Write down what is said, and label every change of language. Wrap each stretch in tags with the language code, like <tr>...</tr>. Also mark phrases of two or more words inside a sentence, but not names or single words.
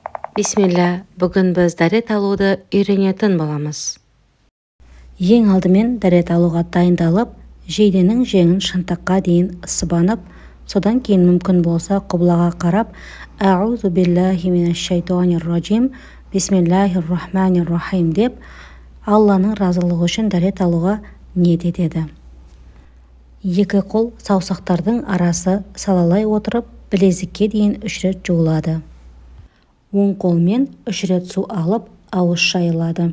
<kk>Бисмилля, бүгін біз дәрет алуды үйренетін боламыз. Ең алдымен дәрет алуға дайындалып, жейденің жеңін шынтаққа дейін сыбанып, содан кейін мүмкін болса құблаға қарап,</kk> <ar>«أعوذ بالله من الشيطان الرجيم، بسم الله الرحمن الرحيم»</ar> <kk>деп, Алланың разылығы үшін дәрет алуға ниет етеді. Екі қол саусақтардың арасы салалай отырып, білезікке дейін 3 рет жуылады. Оң қолмен 3 рет су алып, ауыз шайылады.</kk>